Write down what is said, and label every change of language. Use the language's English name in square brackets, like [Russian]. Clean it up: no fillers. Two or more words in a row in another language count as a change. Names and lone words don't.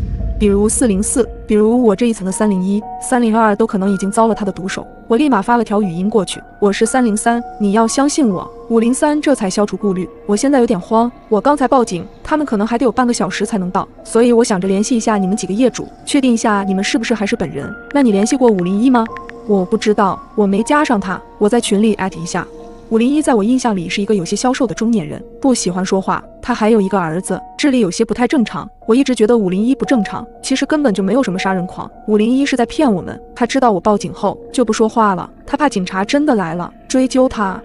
[Chinese] 比如404，比如我這一層的301、302都可能已經遭了他的毒手。我立馬發了條語音過去，我是303，你要相信我。503這才消除顧慮，我現在有點慌，我剛才報警，他們可能還得有半個小時才能到，所以我想着聯繫一下你們幾個業主，確定一下你們是不是還是本人。那你聯繫過501嗎？我不知道，我沒加上他，我在群裡艾特一下。501在我印象裡是一個有些消瘦的中年人，不喜歡說話，他還有一個兒子，智力有些不太正常。我一直覺得501不正常，其實根本就沒有什麼殺人狂。501是在騙我們，他知道我報警後就不說話了，他怕警察真的來了追究他。